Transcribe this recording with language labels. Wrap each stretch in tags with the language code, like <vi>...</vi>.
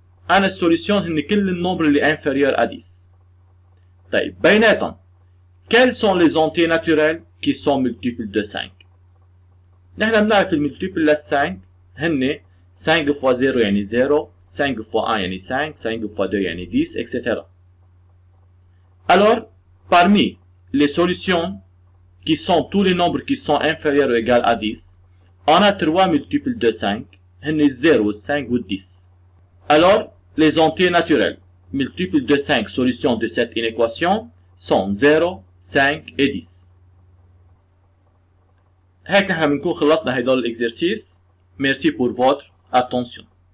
<ar>انا السوليسيون هن كل النمبر اللي</ar> <fr>inférieur à 10.</fr> <ar>طيب بيناتهم</ar> <fr>quels sont les entiers naturels qui sont multiples de 5؟</fr> <ar>نحن بنعرف الملتيبل لل 5 هن</ar> <fr>5 fois 0 يعني 0 5 fois 1 يعني 5 5 fois 2 يعني 10 etc. Alors parmi les solutions qui sont tous les nombres qui sont inférieurs ou égaux à 10 on a 3 multiples de 5</fr> <ar>هن</ar> <fr>0 5 ou 10. Alors les entiers naturels multiples de 5 solutions de cette inéquation sont 0 5 et 10.</fr> <ar>هيك نحن بنكون خلصنا هيدول الاكزرسيس.</ar> <fr>Merci pour votre attention.</fr>